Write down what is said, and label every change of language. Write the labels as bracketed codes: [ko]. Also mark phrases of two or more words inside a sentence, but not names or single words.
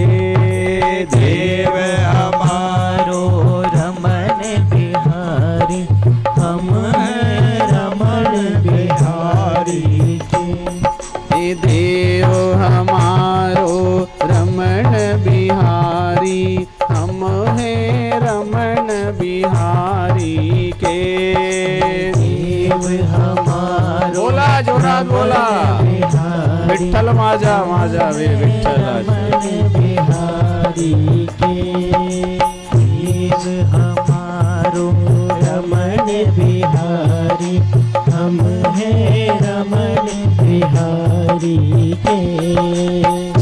[hi] देव हमारो रमण बिहारी, हम हैं रमण बिहारी के। देव हमारो रमण बिहारी, हम हैं रमण बिहारी के। देव हमारो [mr] बोला जोरात बोला, विठ्ठल माझा माझा वे विठ्ठल [hi] रमण बिहारी के। देव हमारो रमण बिहारी, हम हैं रमण बिहारी के।